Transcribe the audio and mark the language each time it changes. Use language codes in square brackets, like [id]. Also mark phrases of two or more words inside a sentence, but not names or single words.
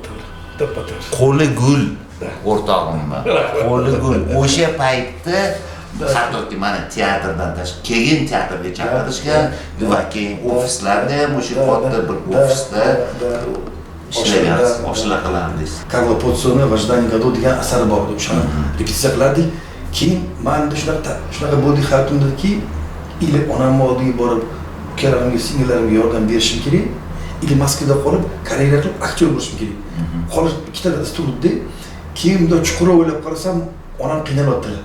[uz] Qo'li gul o'rtog'imman. Qo'li gul. O'sha paytda hattoki mana teatrdan tashqari keyin teatrga chaqirishgan va keyin ofislarda ham o'sha katta bir ofisda ishlagan, oshlar qilardik. Karlo Potsoni в ожидании годов degan asari bor edi. O'shani repetitsiya qilardik. Keyin menda shunaqa bo'ldi hayotimdaki, ili onamni oldiga borib, ukalarimga, singillarimga yordam berishim kerak. Ili Moskvada qolib, karyera qilib aktyor bo'lishim kerak. Qolib ikkita turibdi. Keyin bunday chuqur o'ylab qarasam, onam qiynalyaptilar.